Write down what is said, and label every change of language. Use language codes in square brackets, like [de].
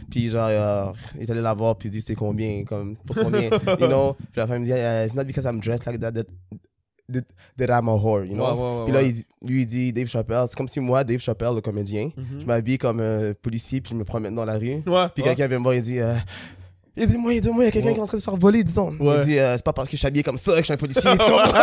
[fr] Puis genre, il est allé la voir, puis il dit, c'est combien, comme, pour combien, [en] you know? [fr] Puis la femme me dit, [en] it's not because I'm dressed like that I'm a whore, you know? [fr] Ouais. Puis là, il dit, Dave Chappelle, c'est comme si moi, Dave Chappelle, le comédien, je m'habille comme policier, puis je me promène dans la rue. Ouais. Puis quelqu'un vient me voir, il dit, aidez-moi, il y a quelqu'un qui est en train de se faire voler, disons. Ouais. Il dit, c'est pas parce que je suis habillé comme ça que je suis un policier, c'est comme